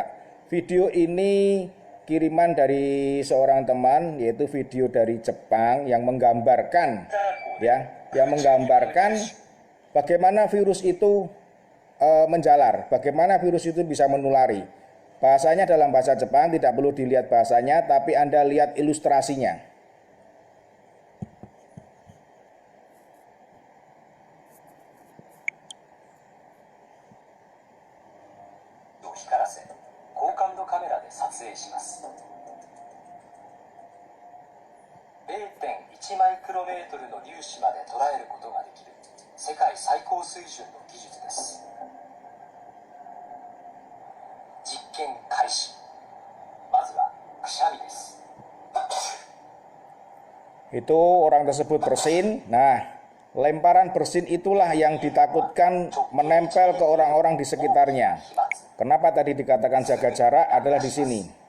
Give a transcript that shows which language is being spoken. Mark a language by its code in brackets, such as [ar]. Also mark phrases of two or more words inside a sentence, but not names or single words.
[id] Video ini kiriman dari seorang teman, yaitu video dari Jepang yang menggambarkan bagaimana virus itu menjalar, bagaimana virus itu bisa menulari. Bahasanya dalam bahasa Jepang, tidak perlu dilihat bahasanya, tapi Anda lihat ilustrasinya. [ja] 光らせ高感度カメラで撮影します。 0.1 マイクロメートルの粒子まで捉えることができる世界最高水準の技術です。実験開始。まずはくしゃみです。 [id] Itu orang tersebut bersin. Nah, lemparan bersin itulah yang ditakutkan menempel ke orang-orang di sekitarnya. Kenapa tadi dikatakan jaga jarak adalah di sini.